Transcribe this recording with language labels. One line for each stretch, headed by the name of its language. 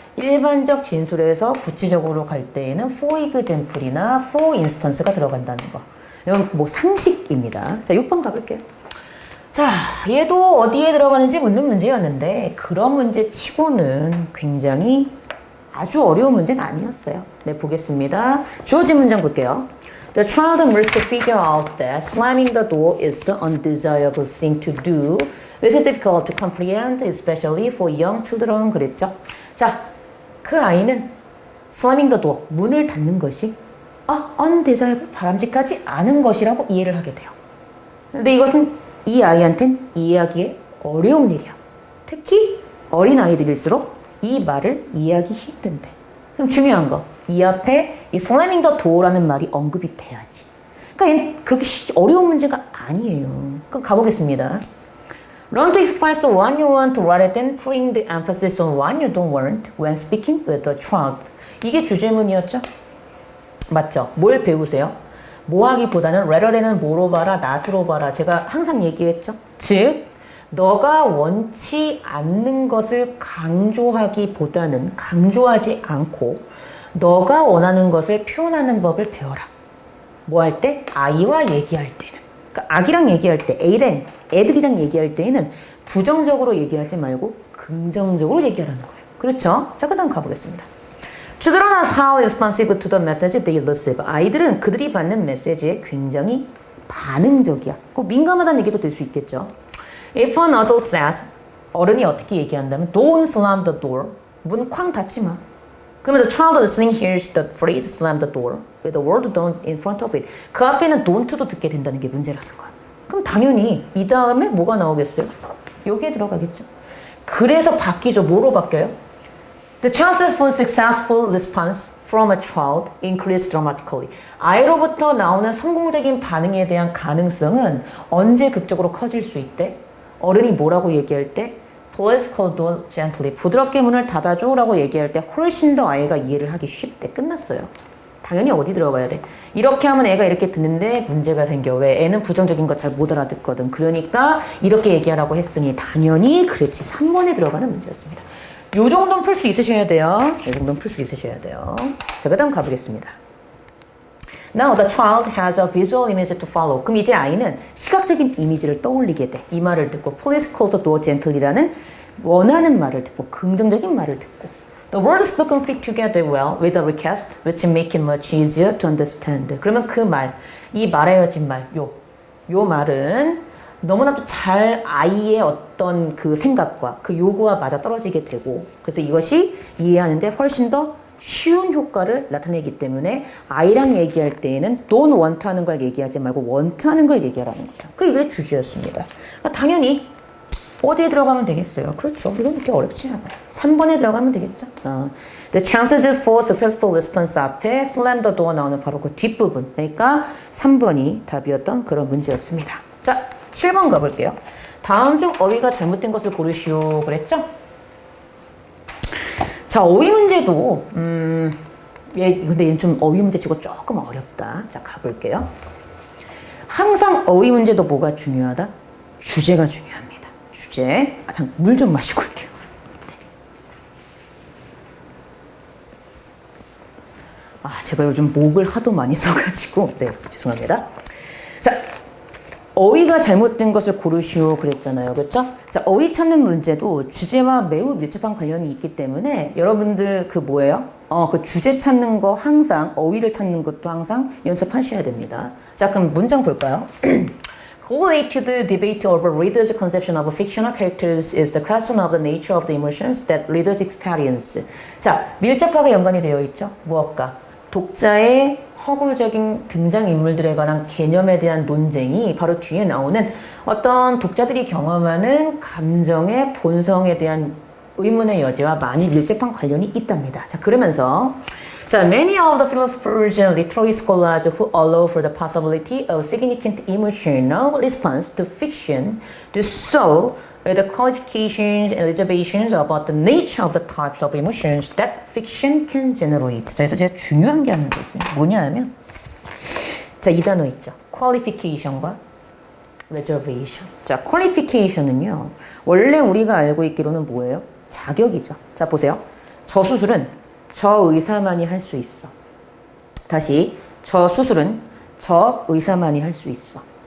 Korean: 일반적 진술에서 구체적으로 갈 때에는
English: for example
Korean: 이나
English: for instance
Korean: 가 들어간다는 거. 이건 뭐 상식입니다. 자, 6번 가볼게요. 자, 얘도 어디에 들어가는지 묻는 문제였는데 그런 문제 치고는 굉장히 아주 어려운 문제는 아니었어요. 네, 보겠습니다. 주어진 문장 볼게요.
English: The child must figure out that slamming the door is the undesirable thing to do. This is difficult to comprehend, especially for young children.
Korean: 그랬죠. 자, 그 아이는
English: slamming the door,
Korean: 문을 닫는 것이 undesirable, 바람직하지 않은 것이라고 이해를 하게 돼요. 근데 이것은 이 아이한텐 이해하기에 어려운 일이야. 특히 어린 아이들일수록 이 말을 이해하기 힘든데. 그럼 중요한 거, 이 앞에 이
English: slamming the door
Korean: 라는 말이 언급이 돼야지. 그러니까 얘는 그렇게 어려운 문제가 아니에요. 그럼 가보겠습니다.
English: Learn to express what you want rather than putting the emphasis on what you don't want when speaking with a child.
Korean: 이게 주제문이었죠? 맞죠? 뭘 배우세요? 뭐 하기보다는 rather than은 뭐로 봐라, not으로 봐라. 제가 항상 얘기했죠? 즉, 너가 원치 않는 것을 강조하기보다는 강조하지 않고 너가 원하는 것을 표현하는 법을 배워라. 뭐 할 때? 아이와 얘기할 때는. 그러니까 아기랑 얘기할 때, 애들이랑 얘기할 때에는 부정적으로 얘기하지 말고 긍정적으로 얘기하라는 거예요. 그렇죠? 자, 그 다음 가보겠습니다.
English: Children are highly responsive to the message they receive.
Korean: 아이들은 그들이 받는 메시지에 굉장히 반응적이야. 꼭 민감하다는 얘기도 될 수 있겠죠.
English: If an adult says,
Korean: 어른이 어떻게 얘기한다면
English: Don't slam the door.
Korean: 문 쾅 닫지 마. 그러면
English: the child listening hears the phrase slam the door with the word don't in front of it.
Korean: 그 앞에는 don't도 듣게 된다는 게 문제라는 거야. 그럼 당연히 이 다음에 뭐가 나오겠어요? 여기에 들어가겠죠. 그래서 바뀌죠. 뭐로 바뀌어요?
English: The chances for successful response from a child increase dramatically.
Korean: 아이로부터 나오는 성공적인 반응에 대한 가능성은 언제 극적으로 커질 수 있대? 어른이 뭐라고 얘기할 때?
English: Please close the door gently.
Korean: 부드럽게 문을 닫아줘 라고 얘기할 때 훨씬 더 아이가 이해를 하기 쉽대. 끝났어요. 당연히 어디 들어가야 돼? 이렇게 하면 애가 이렇게 듣는데 문제가 생겨. 왜? 애는 부정적인 거 잘 못 알아듣거든. 그러니까 이렇게 얘기하라고 했으니 당연히 그렇지. 3번에 들어가는 문제였습니다. 요 정도는 풀 수 있으셔야 돼요. 이 정도는 풀 수 있으셔야 돼요. 자, 그 다음 가보겠습니다.
English: Now the child has a visual image to follow.
Korean: 그럼 이제 아이는 시각적인 이미지를 떠올리게 돼. 이 말을 듣고
English: Please close the door gently라는
Korean: 원하는 말을 듣고 긍정적인 말을 듣고
English: The words spoken fit together well with the request which make it much easier to understand.
Korean: 그러면 그 말, 이 말해야진 말, 요 말은 너무나도 잘 아이의 어떤 그 생각과 그 요구와 맞아 떨어지게 되고 그래서 이것이 이해하는데 훨씬 더 쉬운 효과를 나타내기 때문에 아이랑 얘기할 때에는 don't want 하는 걸 얘기하지 말고 want 하는 걸 얘기하라는 거죠. 그게 주제였습니다. 당연히 어디에 들어가면 되겠어요? 그렇죠. 이건 그렇게 어렵지 않아요. 3번에 들어가면 되겠죠.
English: The chances for successful response
Korean: 앞에
English: slam the door
Korean: 나오는 바로 그 뒷부분. 그러니까 3번이 답이었던 그런 문제였습니다. 자, 7번 가볼게요. 다음 중 어휘가 잘못된 것을 고르시오 그랬죠? 자, 어휘 문제도 근데 얘는 좀 어휘 문제 치고 조금 어렵다. 자, 가볼게요. 항상 어휘 문제도 뭐가 중요하다? 주제가 중요합니다. 주제. 물 좀 마시고 올게요. 제가 요즘 목을 하도 많이 써가지고 네, 죄송합니다. 자, 어휘가 잘못된 것을 고르시오 그랬잖아요. 그렇죠? 자, 어휘 찾는 문제도 주제와 매우 밀접한 관련이 있기 때문에 여러분들 그 뭐예요? 그 주제 찾는 거 항상 어휘를 찾는 것도 항상 연습하셔야 됩니다. 자, 그럼 문장 볼까요?
English: Correlate to the debate over readers' conception of fictional characters is the question of the nature of the emotions that readers experience.
Korean: 자, 밀접하게 연관이 되어 있죠. 무엇과? 독자의 허구적인 등장인물들에 관한 개념에 대한 논쟁이 바로 뒤에 나오는 어떤 독자들이 경험하는 감정의 본성에 대한 의문의 여지와 많이 밀접한 관련이 있답니다. 자, 그러면서 자,
English: many of the philosophers and literary scholars who allow for the possibility of significant emotional response to fiction do so with the qualifications and reservations about the nature of the types of emotions that fiction can generate.
Korean: 자, 그래서 제가 중요한 게 하나 더 있습니다. 뭐냐 하면 자, 이 단어 있죠. qualification과 reservation. 자, qualification은요. 원래 우리가 알고 있기로는 뭐예요? 자격이죠. 자, 보세요. 저 수술은 저 의사만이 할 수 있어. 다시, 저 수술은 저 의사만이 할 수 있어.